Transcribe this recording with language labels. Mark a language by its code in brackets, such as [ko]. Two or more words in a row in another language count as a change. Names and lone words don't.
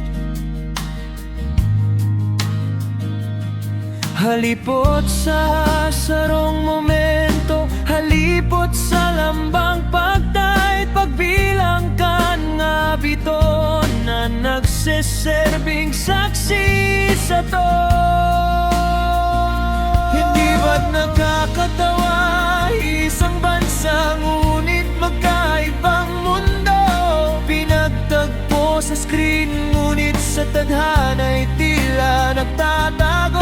[bik] Halipot sa sarong momento, halipot sa lambang pagtay, pagbilang kan nga biton na nagsiserbing saksi sa to. [tl] Ba't nakakatawa? Isang bansa ngunit magkaibang mundo. Pinagtagpo sa screen ngunit sa tadhana'y tila nagtatago.